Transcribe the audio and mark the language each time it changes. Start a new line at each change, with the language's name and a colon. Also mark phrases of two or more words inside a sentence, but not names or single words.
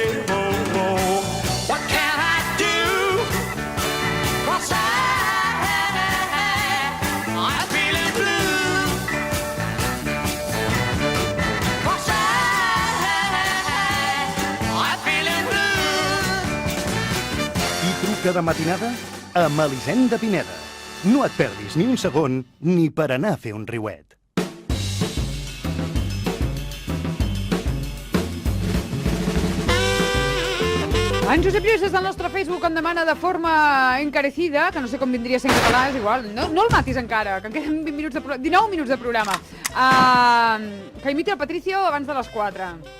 English: What can I do? 'Cause I'm feeling blue. 'Cause I'm feeling blue.
Catalan: Qui truca de matinada? Amb Elisenda Pineda. No et perdis ni un segon ni per anar a fer un riuet. En Josep Lluís des del nostre Facebook em demana de forma encarecida, que no sé com vindria a ser en català, és igual, no el matis encara, que en queden 19 minuts de programa, que imiti el Patricio abans de les 4.